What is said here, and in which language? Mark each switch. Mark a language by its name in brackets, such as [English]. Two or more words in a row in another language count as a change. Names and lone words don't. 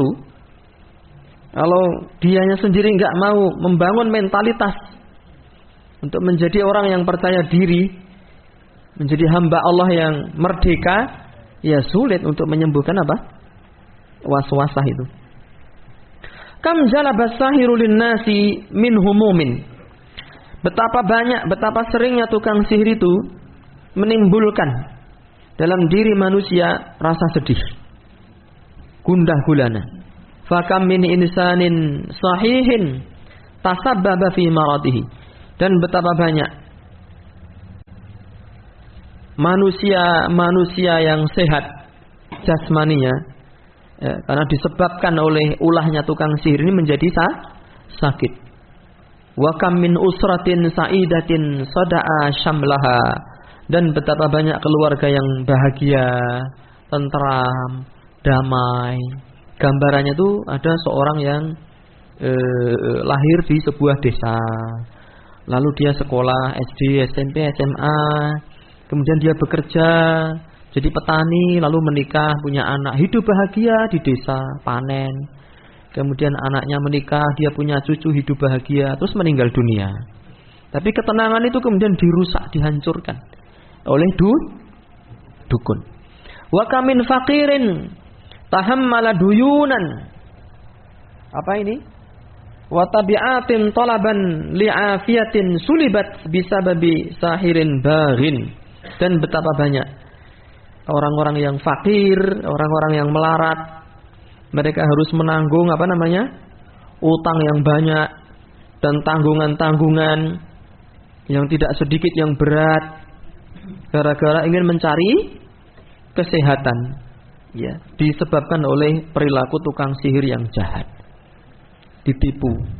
[Indonesian] Kalau dianya sendiri nggak mau membangun mentalitas untuk menjadi orang yang percaya diri, menjadi hamba Allah yang merdeka, ya sulit untuk menyembuhkan apa? Waswasah itu. [Arabic] كم جلب الساحر للناس من هموم. [Indonesian] Betapa banyak, betapa seringnya tukang sihir itu menimbulkan dalam diri manusia rasa sedih, gundah gulana. [Arabic] فكم من إنسان صحيح تسبب في مرضه. [Indonesian] Dan betapa banyak manusia yang sehat jasmaninya, ya, karena disebabkan oleh ulahnya tukang sihir ini menjadi sakit. [Arabic] وكم من أسرة سعيدة صدع شملها. [Indonesian] Dan betapa banyak keluarga yang bahagia, tentram, damai. Gambarannya tuh ada seorang yang lahir di sebuah desa. Lalu dia sekolah SD, SMP, SMA. Kemudian dia bekerja jadi petani, lalu menikah, punya anak, hidup bahagia di desa, panen. Kemudian anaknya menikah, dia punya cucu, hidup bahagia, terus meninggal dunia. Tapi ketenangan itu kemudian dirusak, dihancurkan oleh dukun. [Arabic] وكم من فقير تحمل ديونا. [Indonesian] Apa ini? [Arabic] وتبعات طلبا لعافية سلبت بسبب ساحر باغ. [Indonesian] Dan betapa banyak orang-orang yang fakir, orang-orang yang melarat, mereka harus menanggung utang yang banyak dan tanggungan-tanggungan yang tidak sedikit yang berat gara-gara ingin mencari kesehatan, ya, disebabkan oleh perilaku tukang sihir yang jahat, ditipu.